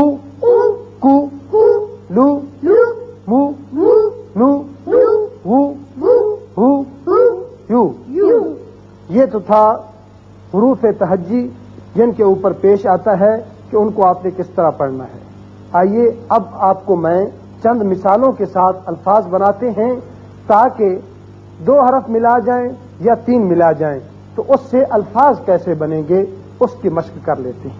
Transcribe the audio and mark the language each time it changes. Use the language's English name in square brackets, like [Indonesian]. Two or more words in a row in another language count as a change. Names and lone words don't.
[Urdu] او، کو، کو، لو، لو، مو، مو، نو، نو، وو، بو، ہو، ہو، یو. یو. یہ تو تھا حروف تہجی جن کے اوپر پیش آتا ہے کہ ان کو آپ نے کس طرح پڑھنا ہے. آئیے اب آپ کو میں چند مثالوں کے ساتھ الفاظ بناتے ہیں تاکہ 2 حرف ملا جائیں یا 3 ملا جائیں تو اس سے الفاظ کیسے بنیں گے اس کی مشق کر لیتے ہیں.